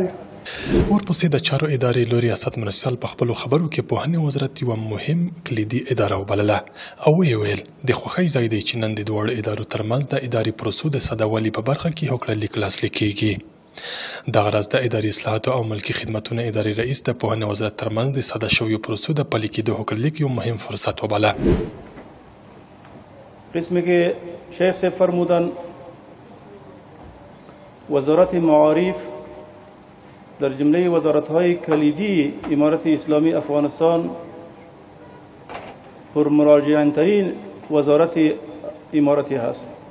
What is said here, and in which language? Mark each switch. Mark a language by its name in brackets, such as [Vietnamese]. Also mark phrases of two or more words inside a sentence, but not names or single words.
[Pashto] ورپسې د چارو ادارې لوی ریاست مرسل په خپلو خبرو کې پوهنې وزارت یوه مهم کلیدي اداره وبلله او ویل د خوښۍ ځای دی چې نن د دواړو ادارو ترمنځ د اداري پروسو د سادهوالي په برخه کې هوکړلیک لاسلیک کیږي. دغه راز د اداري اصلاحاتو او ملکي خدمتونو ادارې رئیس د پوهنې وزارت ترمنځ د ساده شویو پروسو د پلي کېدو هوکړلیک یو مهم فرصت وباله. [Persian] قسمی که شیخ صاحب فرمودن وزارت معارف در جمله وزارت‌های کلیدی امارت اسلامی افغانستان پرمراجعه‌ترین وزارت امارتی هست.